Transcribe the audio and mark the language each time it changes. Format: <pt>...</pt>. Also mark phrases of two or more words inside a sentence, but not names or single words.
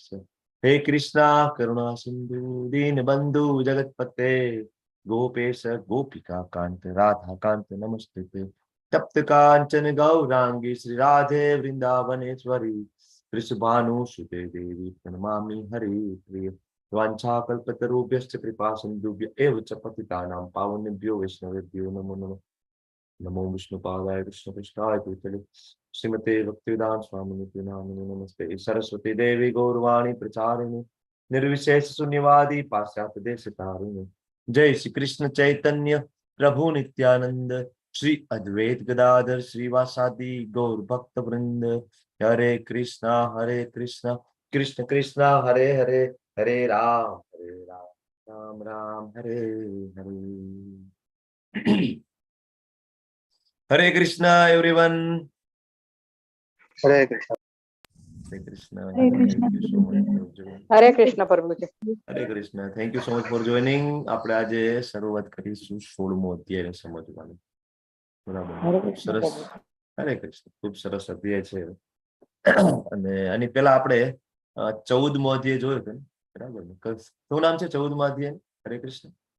<sa>હે કૃષ્ણ કરુણા સિંધુ દીન બંધુ જગતપતે ગોપેશ ગોપિકા કાંત રાધા કાંત નમસ્તે. તપ્ત કાંચન ગૌરાંગી શ્રી રાધે વૃંદાવનેશ્વરી વૃષભાનુ સુતે દેવી પ્रणमामि हरिप्रिय. वाञ्छाकल्पतरुभ्यश्च कृपा सिन्धुभ्य एव च पतितानां पावनेभ्यो वैष्णवेभ्यो नमो नमः. नमो विष्णुपादाय कृष्णपृष्ठाय भूतले श्रीमते भक्तिवेदांत स्वामिनिति नामिने नमस्ते. सरस्वती देवी गौरवाणी प्रचारिणे निर्विशेष शून्यवादी पाश्चात्य देशतारिणे. जय श्री कृष्ण चैतन्य प्रभु नित्यानंद श्री अद्वैत गदाधर श्रीवासादि गौर भक्त वृंद. हरे कृष्णा कृष्ण कृष्ण हरे हरे हरे राम राम राम हरे हरे. हरे कृष्ण एवरीवन. हरे कृष्ण. हरे कृष्ण. हरे कृष्ण प्रभुजी. हरे कृष्ण.</sa> <en>thank you so much for joining.</en> <gu>આપણે આજે શરૂઆત કરીશું 16મો અધ્યાય સમજવાનું. બરાબર. સરસ. હરે કૃષ્ણ. ખૂબ સરસ અધ્યાય છે. અને આની પહેલા આપણે 14મો અધ્યાય જોયો હતો. બરાબર. શું નામ છે 14મા અધ્યાય? હરે કૃષ્ણ.</gu>